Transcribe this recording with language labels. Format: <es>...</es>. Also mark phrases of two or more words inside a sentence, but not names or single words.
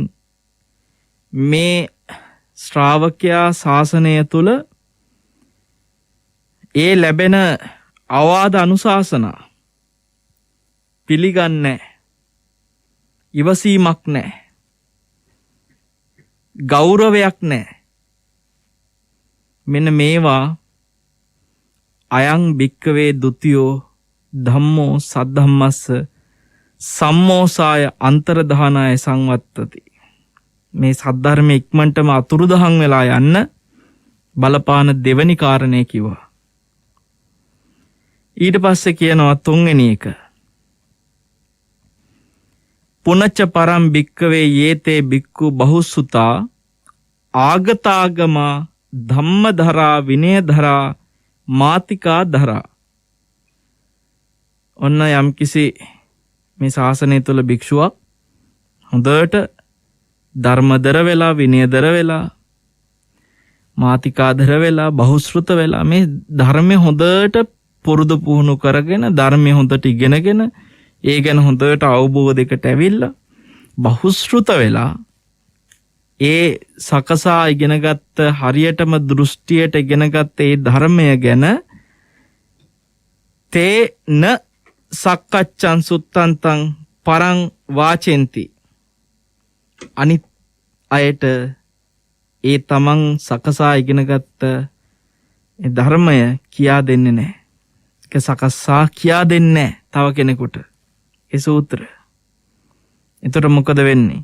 <si>මේ ශ්‍රාවකයා ශාසනය තුල ඒ ලැබෙන අවවාද අනුශාසනා පිළිගන්නේ ඉවසීමක් නැහැ. ගෞරවයක් නැහැ. මෙන්න මේවා</si> <pi>අයං භික්කවේ දුතියෝ ධම්මෝ සද්ධම්මස්ස සම්මෝසාය අන්තරදානාය සංවත්තති.</pi> <si>මේ සද්ධර්ම ඉක්මනටම අතුරුදහන් වෙලා යන්න බලපාන දෙවනි කාරණේ කිව්වා. ඊට පස්සේ කියනවා තුන්වෙනි එක.</si> <pi>පුනච්ච පරම් භික්කවේ යේතේ භික්ඛු බහුසුතා ආගතාගමා ධම්මධරා විනයධරා මාතිකා ධරා.</pi> <si>ඔන්න යම් කිසි මේ ශාසනය තුළ භික්ෂුවක් හොඳට ධර්මදර වෙලා විනයදර වෙලා මාතිකාදර වෙලා බහුශ්‍රෘත වෙලා මේ ධර්මය හොඳට පුරුදු පුහුණු කරගෙන ධර්මය හොඳට ඉගෙනගෙන ඒ ගැන හොඳට අවබෝධයකට ඇවිල්ලා බහුශ්‍රෘත වෙලා ඒ සකසා ඉගෙනගත්ත හරියටම දෘෂ්ටියට ඉගෙනගත්ත ඒ ධර්මය ගැන</si> <pi>තේන සක්කච්ඡං සුත්තන්තං පරං වාචෙන්ති.</pi> <si>අනිත් අයට ඒ තමන් සකසා ඉගෙනගත්ත ධර්මය කියා දෙන්නේ නැහැ. ඒක සකසා කියා දෙන්නේ තව කෙනෙකුට. ඒ සූත්‍ර. එතකොට මොකද වෙන්නේ?</si>